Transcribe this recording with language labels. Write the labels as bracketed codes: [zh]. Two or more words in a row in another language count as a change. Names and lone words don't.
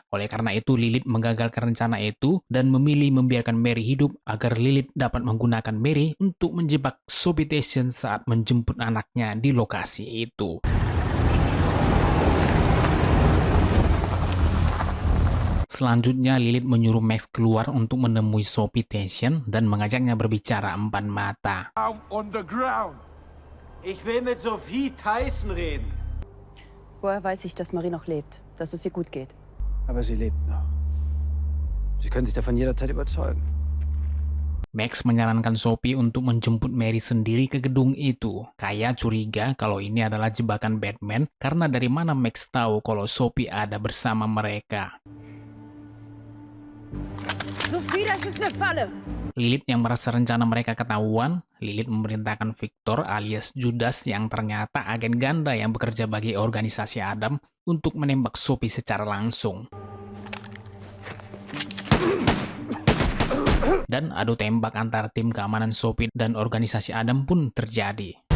[id] Oleh karena itu Lilith menggagalkan rencana itu dan memilih membiarkan Mary hidup agar Lilith dapat menggunakan Mary untuk menjebak Sophie Thiessen saat menjemput anaknya di lokasi itu. Selanjutnya Lilith menyuruh Max keluar untuk menemui Sophie Thiessen dan mengajaknya berbicara empat mata. [en] On the ground. [de] Ich will mit Sophie Thiessen reden. Woher weiß ich, dass Marie noch lebt, dass es ihr gut geht? Aber sie lebt noch. Sie können sich davon jederzeit überzeugen. [id] Max menyarankan Sophie untuk menjemput Mary sendiri ke gedung itu. Kaya curiga kalau ini adalah jebakan Batman karena dari mana Max tahu kalau Sophie ada bersama mereka. [de] Sophie, das ist eine Falle! [id] Lilith yang merasa rencana mereka ketahuan, Lilith memerintahkan Victor alias Judas yang ternyata agen ganda yang bekerja bagi organisasi Adam untuk menembak Sophie secara langsung. Dan adu tembak antara tim keamanan Sophie dan organisasi Adam pun terjadi.